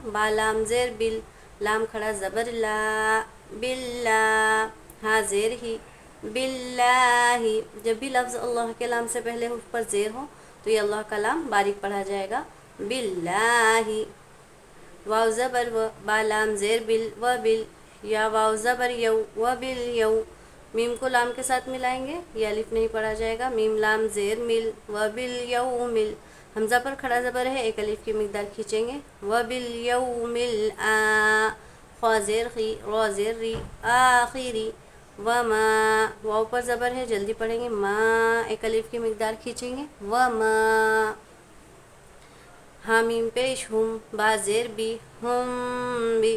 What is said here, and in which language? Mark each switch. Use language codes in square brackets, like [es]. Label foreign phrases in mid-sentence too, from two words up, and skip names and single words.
[ur] با لام زیر بل، لام کھڑا زبر لا، باللہ، ہاں زیر ہی، باللہ، جب بھی لفظ اللہ کے لام سے پہلے حرف پر زیر ہو تو یہ اللہ کا لام باریک پڑھا جائے گا، باللہ۔ واو زبر و، با لام زیر بل، و بل، یا واو زبر یو، و بل یو، میم کو لام کے ساتھ ملائیں گے، یہ الف نہیں پڑھا جائے گا، میم لام زیر مل، و بل یو مل، حمزہ پر کھڑا زبر ہے، ایک الف کی مقدار کھینچیں گے، و بل یو مل آ، خوا زیر خی، را زیر ری، آخری، وما، واو پر زبر ہے، جلدی پڑھیں گے، ما، ایک الف کی مقدار کھینچیں گے، وما، حامیم پیش ہم، با زیر بی، ہم بی۔